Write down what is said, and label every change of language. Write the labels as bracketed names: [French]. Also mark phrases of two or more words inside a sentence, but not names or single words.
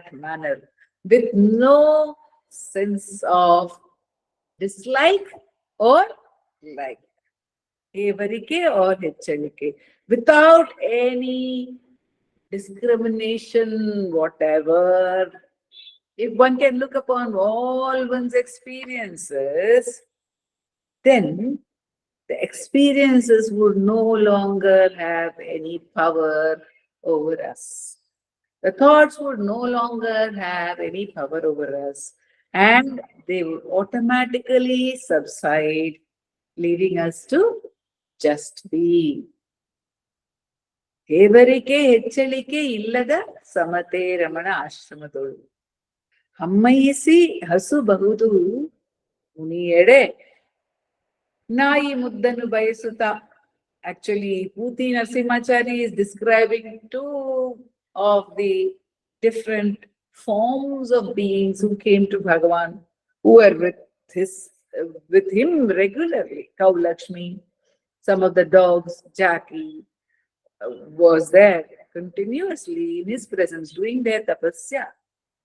[English] manner, with no sense of dislike or like, hevarike or hechalike, without any discrimination, whatever, if one can look upon all one's experiences, then the experiences would no longer have any power over us. The thoughts would no longer have any power over us, and they would automatically subside, leaving us to just be. [Kannada] ಹೇವರಿಕೆ ಹೆಚ್ಚಳಿಕೆ ಇಲ್ಲದ ಸಮತೆ ರಮಣ ಆಶ್ರಮದೊಳು ಹಮ್ಮಯಿಸಿ ಹಸುಬಹುದು ಮುನಿಯೆಡೆ ನಾಯಿ ಮುದ್ದನ್ನು ಬಯಸುತ್ತ. [English] Actually, Puti Narasimhachari is describing two of the different forms of beings who came to Bhagavan, who were with him regularly. Cow Lakshmi, some of the dogs, Jackie, was there continuously in his presence doing their tapasya.